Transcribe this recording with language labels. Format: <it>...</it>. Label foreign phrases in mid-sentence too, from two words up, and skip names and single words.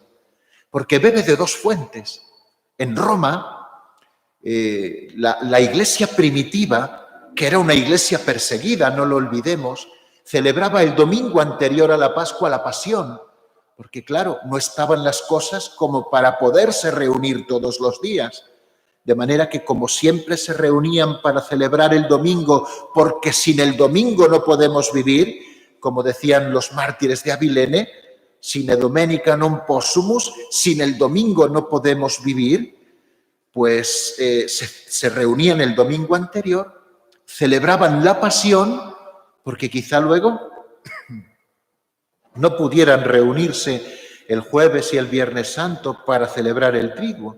<es>Porque bebe de dos fuentes. En Roma, la iglesia primitiva, que era una iglesia perseguida, no lo olvidemos, celebraba el domingo anterior a la Pascua la pasión, porque claro, no estaban las cosas como para poderse reunir todos los días. De manera que como siempre se reunían para celebrar el domingo, porque sin el domingo no podemos vivir, como decían los mártires de Abilene,</es> <la>sine domenica non possumus,</la> <es>sin el domingo no podemos vivir, pues se reunían el domingo anterior, celebraban la pasión, porque quizá luego no pudieran reunirse el jueves y el viernes santo para celebrar el triduo.</es>